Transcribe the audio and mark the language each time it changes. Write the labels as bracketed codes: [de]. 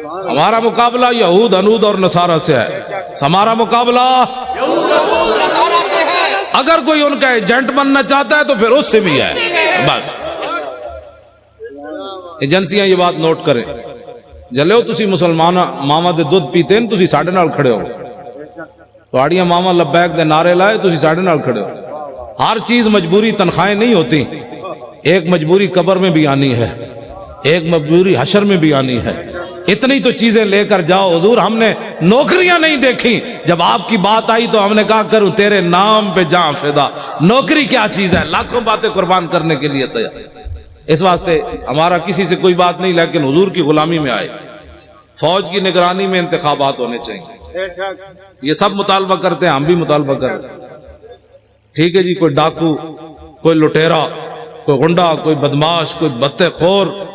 [ur] ہمارا مقابلہ یہود انود اور نصارہ سے ہے. ہمارا مقابلہ اگر کوئی ان کا ایجنٹ بننا چاہتا ہے تو پھر اس سے بھی ہے. بس ایجنسیاں یہ بات نوٹ کریں. [pa] جلو تسی مسلمان ماما دے دودھ پیتے ہیں، تسی ساڑھے نال کھڑے ہو. تواڑیاں ماما لبیک دے نعرے لائے، تسی ساڑھے نال کھڑے ہو. [ur] ہر چیز مجبوری تنخواہیں نہیں ہوتی. ایک مجبوری قبر میں بھی آنی ہے، ایک مجبوری حشر میں بھی آنی ہے. اتنی تو چیزیں لے کر جاؤ حضور، ہم نے نوکریاں نہیں دیکھی، جب آپ کی بات آئی تو ہم نے کہا کروں تیرے نام پہ جاں فدا۔ نوکری کیا چیز ہے، لاکھوں باتیں قربان کرنے کے لیے تیار۔ اس واسطے ہمارا کسی سے کوئی بات نہیں، لیکن حضور کی غلامی میں آئے، فوج کی نگرانی میں انتخابات ہونے چاہیے۔ یہ سب مطالبہ کرتے ہیں، ہم بھی مطالبہ کرتے ہیں، ٹھیک ہے جی۔ کوئی ڈاکو، کوئی لٹیرا، کوئی غنڈا، کوئی بدماش، کوئی بتے خور،